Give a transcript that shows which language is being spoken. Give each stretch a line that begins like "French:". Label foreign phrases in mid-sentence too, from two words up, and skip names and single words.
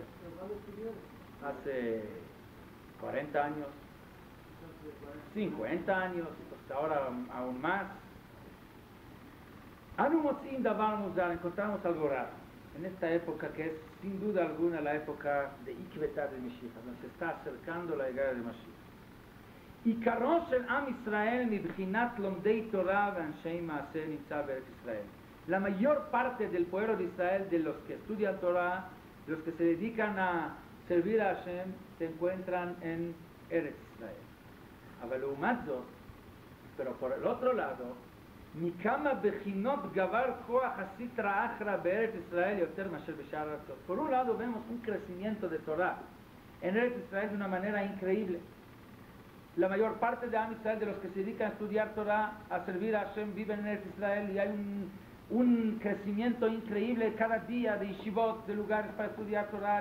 Spanish: Hace 40 años, 50 años, hasta ahora aún más.
Hebrew: אנו מוצאים דבר מוזר,
Spanish: encontramos algo raro en esta época, que es sin duda alguna la época de Ikvetá de Mashiach, donde se está acercando la llegada de Mashiach.
Hebrew: עיקרו של עם ישראל מבחינת לומדי תורה ואנשי מעשה נמצא בארץ ישראל.
Spanish: La mayor parte del pueblo de Israel, de los que estudian Torah, de los que se dedican a servir a Hashem, se encuentran en Eretz Israel.
Hebrew: אבל לעומת זאת,
Spanish: pero por el otro lado,
Hebrew: מכמה בחינות גבר כוח הסטרא אחרא בארץ ישראל יותר מאשר בשאר הארצות.
Spanish: Por un lado vemos un crecimiento de Torah en Eretz Israel de una manera increíble. La mayor parte de Am Israel, de los que se dedican a estudiar Torah, a servir a Hashem, viven en Eretz Israel, y hay un crecimiento increíble cada día de yeshivot, de lugares para estudiar Torah.